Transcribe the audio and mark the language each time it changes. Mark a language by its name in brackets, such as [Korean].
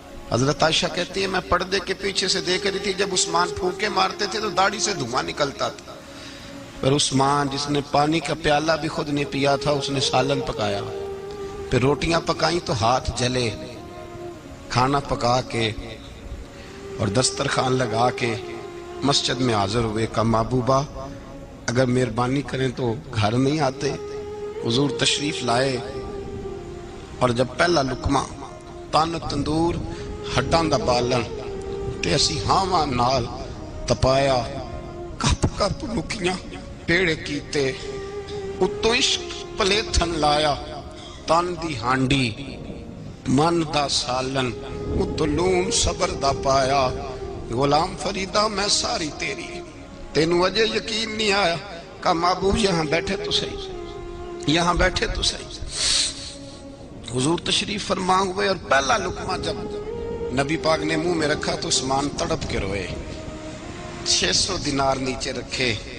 [Urdu] حضرت عائشہ کہتی ہے میں پردے کے پیچھے سے دیکھ رہی تھی، جب عثمان پھونکے مارتے تھے تو داڑھی سے دھواں نکلتا تھا. پھر عثمان جس نے پانی کا پیالہ بھی خود نے پیا تھا اس نے سالن پکایا، پھر روٹیاں پکائیں تو ہاتھ جلے. کھانا پکا کے اور دسترخوان لگا کے مسجد میں حاضر ہوئے. کہا محبوبہ اگر مہربانی کریں تو گھر نہیں آتے؟ حضور تشریف لائے اور جب پہلا لقمہ [Punjabi] تن تندور ہڈاں دا بالن تے اسی ہاواں نال تپایا، کپ کپ لکیاں پیڑے کیتے، اتوں عشق پلیتھن لایا، تن دی ہانڈی من دا سالن، اتوں لون صبر دا پایا. غلام فریدہ میں ساری تیری، تینوں اجے یقین نہیں آیا. [Urdu] کہا محبوب یہاں بیٹھے تو صحیح، یہاں بیٹھے تو صحیح. حضور تشریف فرما ہوئے اور پہلا لقمہ جب نبی پاک نے منہ میں رکھا تو عثمان تڑپ کے روئے. 600 دینار نیچے رکھے.